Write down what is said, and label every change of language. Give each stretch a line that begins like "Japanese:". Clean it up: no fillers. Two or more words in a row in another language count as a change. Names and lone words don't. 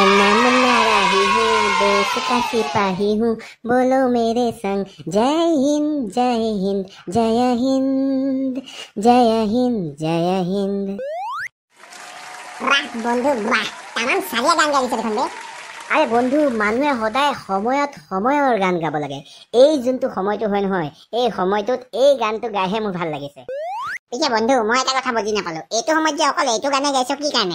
Hindi: तमन्ना राही हूँ, देश का सिपाही हूँ, बोलो मेरे संग जय हिंद जय हिंद जय हिंद जय हिंद जय हिंद।
Assamese: বাহ বন্ধু বাহ, তামাম সারিয়া গান গাইছে দেখোন বে। আরে বন্ধু, মানুহে সদায় সময়ৰ গান গাব লাগে। এই যোনটো সময়টো হয় নহয়, এই সময়টোত এই গানটো গাইহে মোৰ ভাল লাগিছে। পিছে বন্ধু, মই এটা কথা বুজি নাপালো, এইটো সময়ত যে অকল এইটো গানে গাইছ কি কাৰণে?